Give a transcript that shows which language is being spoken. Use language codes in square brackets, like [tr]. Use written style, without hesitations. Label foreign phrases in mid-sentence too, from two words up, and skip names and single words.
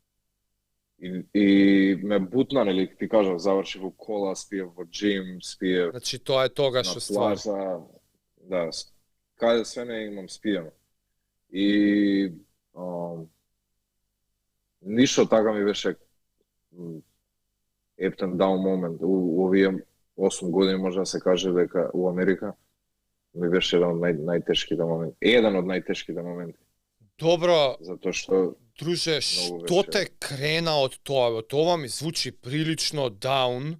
[mk] И ме бутна, нели, ти кажав, завршив во кола, спиев во джим, спиев. Значи тоа е тогаш ствар. Да, каде све не имам спиено. И ништо така ми беше [en] up and down [mk] момент. У овие 8 години може да се каже дека у Америка ми беше еден од најтешките моменти. Еден од најтешките моменти. Добро. Затоа што друже, што те крена од тоа? Тоа ми звучи прилично даун.